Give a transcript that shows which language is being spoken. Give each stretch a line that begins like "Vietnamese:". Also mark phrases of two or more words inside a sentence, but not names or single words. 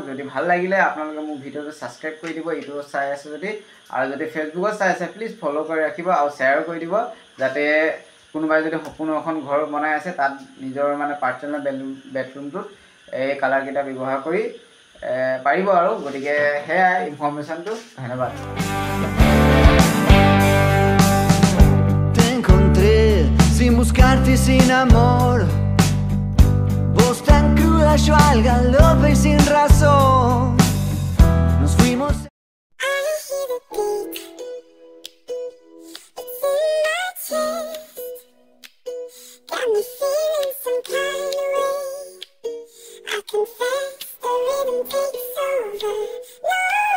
Assamese: যদি ভাল লাগিলে আপোনালোকে মোৰ ভিডিঅ'টো ছাবস্ক্ৰাইব কৰি দিব ইউটিউবত চাই আছে যদি, আৰু যদি ফেচবুকত চাই আছে
English: please follow'
Assamese: কৰি ৰাখিব আৰু শ্বেয়াৰ কৰি দিব, যাতে কোনোবাই যদি সপোনৰ এখন ঘৰ বনাই আছে তাত নিজৰ মানে পাৰ্চনেল বেডৰুমটোত এই কালাৰকেইটা ব্যৱহাৰ কৰি পাৰিব আৰু। গতিকে সেয়াই ইনফৰ্মেশ্যনটো। ধন্যবাদ।
Spanish: Te encontré sin buscarte y sin amor, vos tan cruda, yo al galope y sin razón. Nos fuimos.
English: I hear the beat. It's in my chest. Got me feeling some kind of way. I confess the rhythm takes over. No